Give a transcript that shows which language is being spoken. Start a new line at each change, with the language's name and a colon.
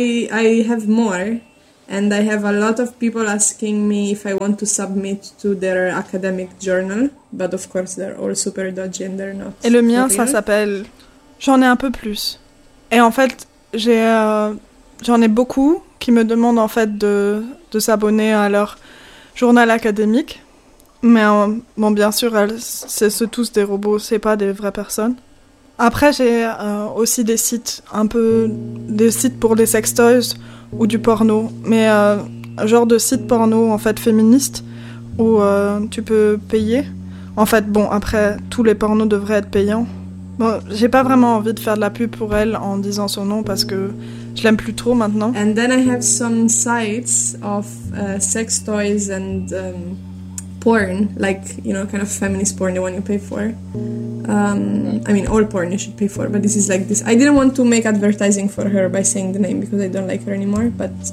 English: I have more, and I have a lot of people asking me if I want to submit to their academic journal, but of course they're all super dodgy and they're not.
French: Et le mien, ça s'appelle... J'en ai un peu plus. Et en fait, j'en ai beaucoup qui me demandent en fait de s'abonner à leur journal académique. Mais bon, bien sûr, c'est tous des robots, c'est pas des vraies personnes. Après, j'ai aussi des sites un peu... Des sites pour des sextoys ou du porno. Mais un genre de site porno, en fait, féministe, où tu peux payer. En fait, bon, après, tous les pornos devraient être payants. Bon, j'ai pas vraiment envie de faire de la pub pour elle en disant son nom parce que je l'aime plus trop maintenant.
English: And then I have some sites of sex toys and porn, like, you know, kind of feminist porn, the one you pay for. I mean, all porn you should pay for, but this is like this. I didn't want to make advertising for her by saying the name because I don't like her anymore, but...